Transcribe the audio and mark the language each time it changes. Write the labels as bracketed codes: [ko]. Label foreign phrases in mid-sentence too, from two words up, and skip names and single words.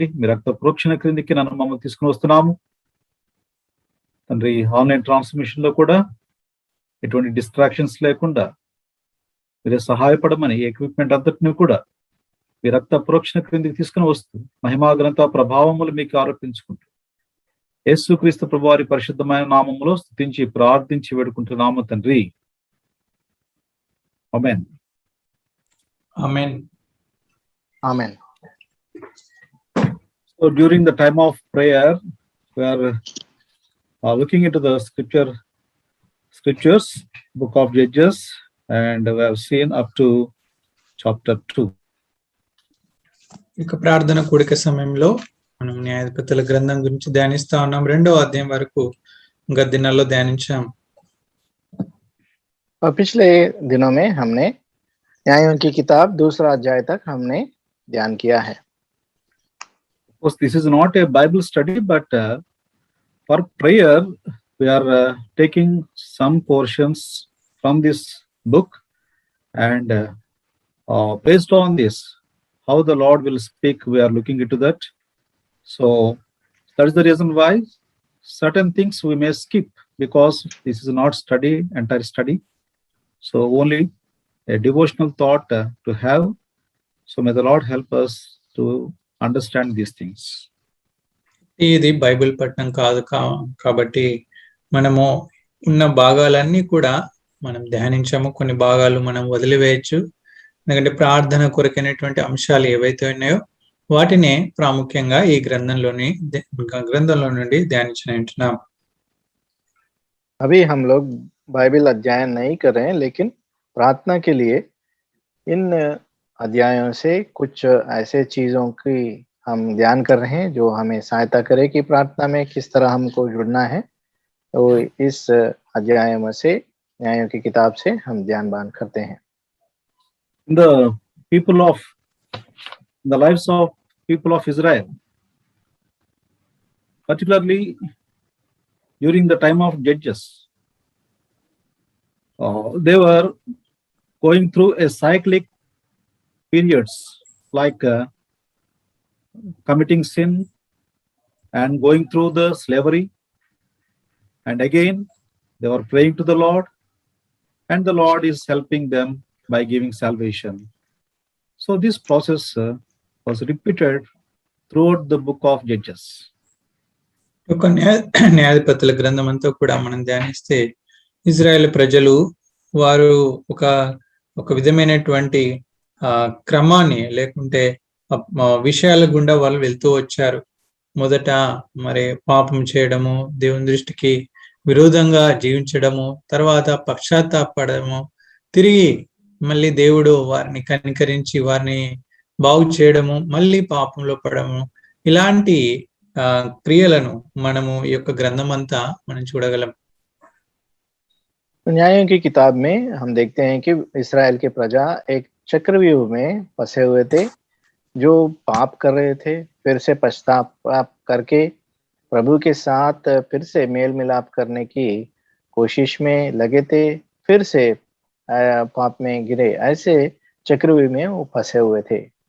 [te] మీ రక్త ప్రోక్షణ క్రిందికి నన్ను మమ్మల్ని తీసుకుని వస్తున్నాము. తండ్రి, [en] online transmission [te] లో కూడా ఎటువంటి డిస్ట్రాక్షన్స్ లేకుండా మీరే సహాయపడమని ఎక్విప్మెంట్ అంతటిని కూడా మీ రక్త ప్రోక్షణ క్రిందికి తీసుకుని వస్తూ మహిమా గ్రంథ ప్రభావములు మీకు ఆరోపించుకుంటూ యేసుక్రీస్తు ప్రభు వారి పరిశుద్ధమైన నామములో స్తుతించి ప్రార్థించి వేడుకుంటున్నాము తండ్రి. ఆమేన్. ఆమేన్. [hi] आमेन. [en] So during the time of prayer, we are looking into the scriptures, Book of Judges, and we have seen up to chapter 2. [te] ఇక ప్రార్థన కూడిక సమయంలో మనం న్యాయాధిపతుల గ్రంథం గురించి ధ్యానిస్తా ఉన్నాం. 2వ అధ్యాయం వరకు గత దినాల్లో ధ్యానించాం. [hi] और पिछले दिनों में हमने न्यायों की किताब 2रा अध्याय तक हमने ध्यान किया है. [en] Of course, this is not a Bible study, but for prayer, we are taking some portions from this book, and based on this, how the Lord will speak, we are looking into that. So that is the reason why certain things we may skip, because this is not entire study. So only a devotional thought to have. So may the Lord help us to understand these things. [te] ఇది బైబిల్ పఠనం కాదు కాబట్టి మనము ఉన్న భాగాలన్నీ కూడా మనం ధ్యానించాము. కొన్ని భాగాలు మనం వదిలివేయచ్చు. ఎందుకంటే ప్రార్థన కొరకైనటువంటి అంశాలు ఏవైతే ఉన్నాయో వాటినే ప్రాముఖ్యంగా ఈ గ్రంథంలో నుండి ధ్యానించుకుంటున్నాం. [hi] अभी हम लोग बाइबल अध्ययन नहीं कर रहे हैं, लेकिन प्रार्थना के लिए इन अध्यायों से कुछ ऐसे चीजों की हम ध्यान कर रहे हैं जो हमें सहायता करे कि प्रार्थना में किस तरह हमको जुड़ना है। तो इस अध्याय में से न्यायों की किताब से हम ध्यान करते हैं। [en] The lives of people of Israel, particularly during the time of Judges, they were going through a cyclic periods like committing sin and going through the slavery, and again they were praying to the Lord, and the Lord is helping them by giving salvation. So this process was repeated throughout the book of Judges. [te] ఒక న్యాయాధిపతుల గ్రంథం అంతా కూడా మనం ధ్యానిస్తే ఇజ్రాయెల్ ప్రజలు వారు ఒక విధమైనటువంటి క్రమాన్ని లేకుంటే విషయాల గుండా వాళ్ళు వెళ్తూ వచ్చారు. మొదట మరి పాపం చేయడము, దేవుని దృష్టికి విరోధంగా జీవించడము, తర్వాత పశ్చాత్తాపడము, తిరిగి మళ్ళీ దేవుడు వారిని కనికరించి వారిని బాగు చేయడము, మళ్ళీ పాపంలో పడము, ఇలాంటి క్రియలను మనము ఈ యొక్క గ్రంథం అంతా మనం చూడగలం. [hi] न्यायों की किताब में हम देखते हैं कि इस्राएल के प्रजा एक चक्रव्यूह में फंसे हुए थे, जो पाप कर रहे थे, फिर से पश्चाताप करके प्रभु के साथ फिर से मेल मिलाप करने की कोशिश में लगे थे, फिर से पाप में गिरे, ऐसे चक्रव्यूह में वो फंसे हुए थे.